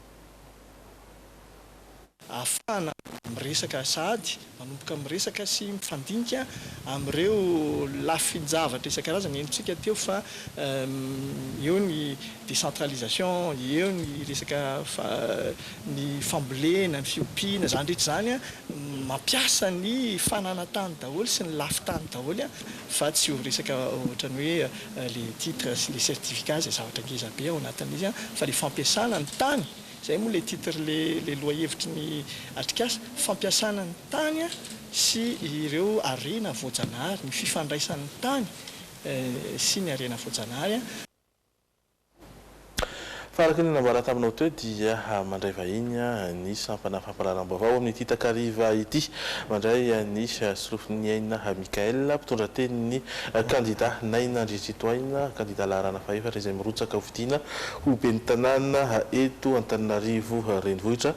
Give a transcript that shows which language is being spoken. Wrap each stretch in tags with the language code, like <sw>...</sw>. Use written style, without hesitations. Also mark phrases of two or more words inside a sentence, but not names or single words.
<mg>Afana miresaka sady manomboka miresaka sy mifandinika amin'ireo lafin-javatra isan-karazany enitsika teo fa eo ny décentralisation, eo ny resaka ny fambolena, ny fiompiana zany rehetra zany mampiasa ny fananantany daholo sy ny lafitany daholo fa tsy ho resaka ohatrany hoe</mg> <fr>les titres</fr> <mg>sy</mg> <fr>les certificats</fr> <mg>zay zavatra ngeza be ao anatin'izy fa le fampiasana ny tany. Zay moa le titre le loahevitry ny atrikasa fampiasana ny tany sy ireo arena voajanahary ny fifandraisan'ny tany sy ny arena voajanahary. Faraka ny nambara taminao teo dia mandray vahiny ny sampana fampahalalam-baovao amin'ity takariva ity mandray ny Solofniaina Mikael mpitondra teny ny candidat Naina Andriatsitoaina candidat laharana faefatra izay mirotsaka hovidiana ho ben'ny tanàna eto Antananarivo renivohitra.</mg>